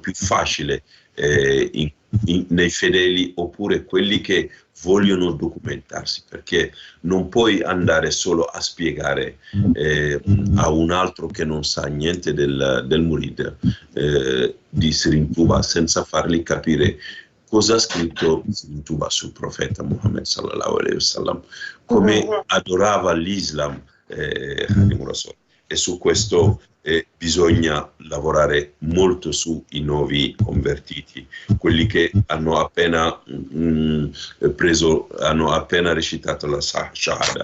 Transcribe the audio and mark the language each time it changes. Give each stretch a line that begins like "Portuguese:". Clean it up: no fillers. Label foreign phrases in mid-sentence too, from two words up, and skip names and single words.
Italian: più facile nei fedeli, oppure quelli che vogliono documentarsi, perché non puoi andare solo a spiegare a un altro che non sa niente del murid di Serigne Touba senza fargli capire cosa ha scritto Serigne Touba sul profeta Muhammad
Arabic: صلى الله عليه وسلم,
Italian: come adorava l'Islam, e su questo bisogna lavorare molto sui nuovi convertiti, quelli che hanno appena hanno appena recitato la Shahada.